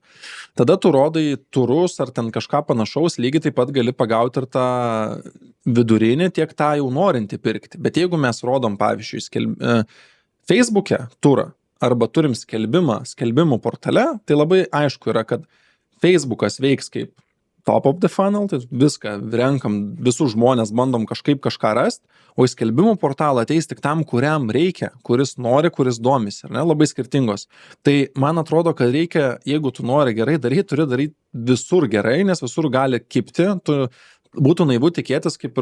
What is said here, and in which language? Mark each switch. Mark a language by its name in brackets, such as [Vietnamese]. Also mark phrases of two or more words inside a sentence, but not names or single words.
[Lithuanian] Tada tu rodai turus ar ten kažką panašaus, lygiai taip pat gali pagauti ir tą vidurinį, tiek tą jau norinti pirkti. Bet jeigu mes rodom, pavyzdžiui, Facebook'e turą arba turim skelbimų portale, tai labai aišku yra, kad Facebook'as veiks kaip [English] top of the funnel, [Lithuanian] tai viską renkam, visus žmonės bandom kažką rasti, o į skelbimų portalą ateis tik tam, kuriam reikia, kuris nori, kuris domisi, ar ne, labai skirtingos. Tai man atrodo, kad reikia, jeigu tu nori gerai daryti, turi daryti visur gerai, nes visur gali kibti, būtų naivu tikėtis kaip ir